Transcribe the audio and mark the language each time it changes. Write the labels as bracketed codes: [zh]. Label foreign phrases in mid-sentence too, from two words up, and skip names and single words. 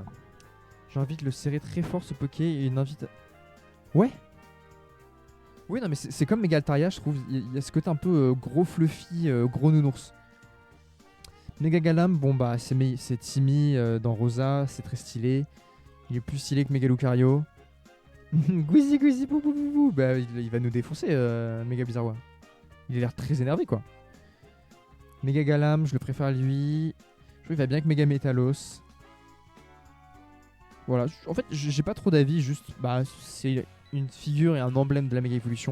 [fr] J'ai envie de le serrer très fort ce Poké et une invite. Ouais. Oui, non, mais c'est comme Méga Altaria, je trouve. Il y a ce côté un peu gros fluffy, gros nounours. Méga Galam, bon bah c'est Timmy dans Rosa, c'est très stylé. Il est plus stylé que Méga Lucario. Gouizi, pou, pou, pou, pou. Bah il va nous défoncer, Méga Bizarrois. Il a l'air très énervé quoi. Méga Galam, je le préfère à lui. Je trouve qu'il va bien avec Méga Métalos. Voilà, en fait j'ai pas trop d'avis, juste bah c'est une figure et un emblème de la méga évolution.